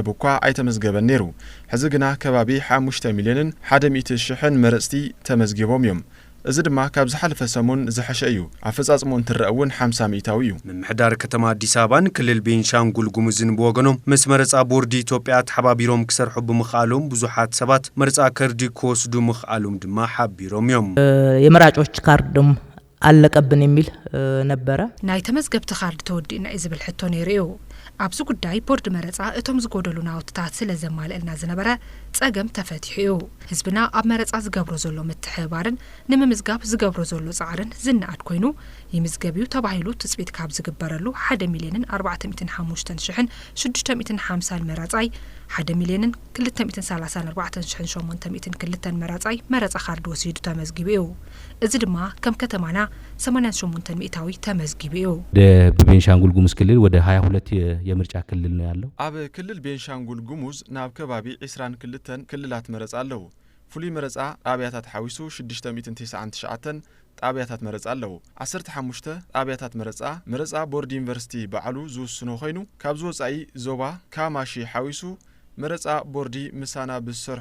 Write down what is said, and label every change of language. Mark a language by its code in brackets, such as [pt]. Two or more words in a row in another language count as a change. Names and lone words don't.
[ti] እኳ ኣይተመዝገበን ነይሩ ሕዚ ግና ከባቢ 5 ሚልዮን 100 ሽሕን መረጽቲ ተመዝጊቦም እዮም እዚ ድማ ካብ ዝሓለፈ ሰሙን ዝሐሸ እዩ ኣፈጻጽሞ እንትረአውን 50 ሚእታዊ እዩ ምምሕዳር ከተማ አዲስ አበባን ክልል ቤንሻንጉል ጉሙዝን ብወገኖም ምስ መረጻ ቦርዲ ኢትዮጵያ ተሓባቢሮም ክሰርሑ ብምኽኣሎም ብዙሓት ሰባት መረጻ ከርዲ ክወስዱ ምኽኣሎም ድማ ሓቢሮም እዮም [am] የመራጮች ካርድም አለቀብን የሚል ነበረ [ti] ናይ ተመዝገብቲ ካርድ ተወዲእና ይዝብል ሕቶ ነይሩ ኣብዚ ጉዳይ ቦርድ መረጻ እቶም ዝጎደሉ ናውትታት ስለዘማልእልና ዝነበረ ጸገም ተፈቲሑ ህዝብና ኣብ መረጻ ዝገብሮ ዘሎ ምትሕባርን ንምምዝጋብ ዝገብሮ ዘሎ ጻዕርን ዝናኣድ ኮይኑ ይምዝገቢው ተባሂሉ ትጽቢት ካብ ዝግበረሉ 1 ሚልዮን 405,650 መራጻይ 1 ሚልዮን 234,802 መራጻይ መረጻ ካርድ ወሲዱ ተመዝጊቢው እዚ ድማ ከም ከተማና 88 ሚእታዊ ተመዝጊቢው [am] በቤንሻንጉል ጉሙዝ ክልል ወደ 22 የምርጫ ክልል ነው ያለው [ti] ኣብ ክልል ቤንሻንጉል ጉሙዝ ናብ ከባቢ 22 ክልላት መረጻ አለው ፉሊ መረጻ ጣቢያታት ሓዊሱ 699 ጣቢያታት መረጻ አለው 15 ጣቢያታት መረጻ ቦርድ ዩኒቨርሲቲ በዓሉ ዝውስኖ ኮይኑ ካብዚ ወጻኢ ዞባ ካማሺ ሓዊሱ መረጻ ቦርዲ ምሳና ብሰርሖ